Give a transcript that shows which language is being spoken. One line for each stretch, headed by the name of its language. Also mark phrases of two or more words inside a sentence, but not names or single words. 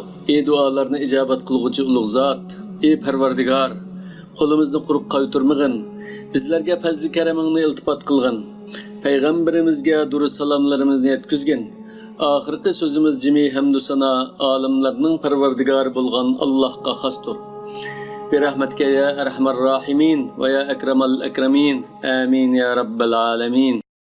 Uzbek: Ey dualarni ijobat qilguvchi ulug' zot, ey Parvardigor, qo'limizni quruq qaytarmagin, bizlarga fazli karamingni iltifot qilgin. Payg'ambarimizga durus salomlarimizni yetkizgin. Oxirgi so'zimiz jimi hamdu sana olimlarning Parvardigori bo'lgan Allohga xosdir.
Arabic: برحمتك يا أرحم الراحمين ويا أكرم الأكرمين آمين يا رب العالمين.